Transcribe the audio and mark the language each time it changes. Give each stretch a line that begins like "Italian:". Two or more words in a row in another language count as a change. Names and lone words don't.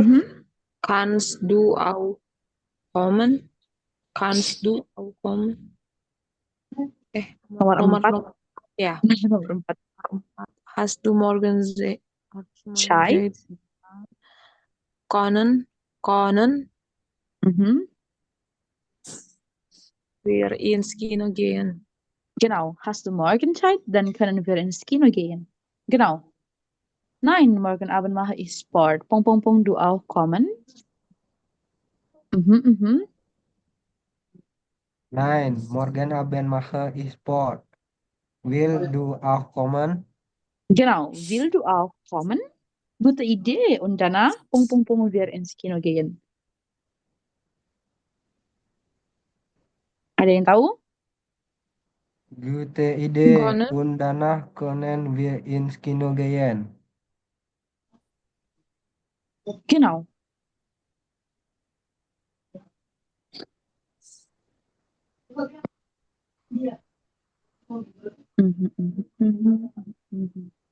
German: mhm. Kannst du auch kommen? Kannst du auch kommen?
Indonesian: Nomor Nomor 4. nomor ya. Nomor 4.
German: Hast du morgen Zeit? Zeit? Können Mhm. wir ins Kino gehen? Genau. Hast du morgen Zeit? Dann können wir ins Kino gehen. Genau. Nein, morgen Abend mache ich Sport. Pung, pung, pung, du auch kommen? Mhm, mhm. Nein, morgen Abend mache ich Sport. Will du auch kommen? Genau. Will du auch kommen? Gute Idee. Und danach, pung, pung, pung, wir ins Kino gehen.
Indonesian: Ada yang tahu?
German: Gute Idee. Können Und danach können wir ins Kino gehen. Genau. Mhm, mhm, mhm, mhm.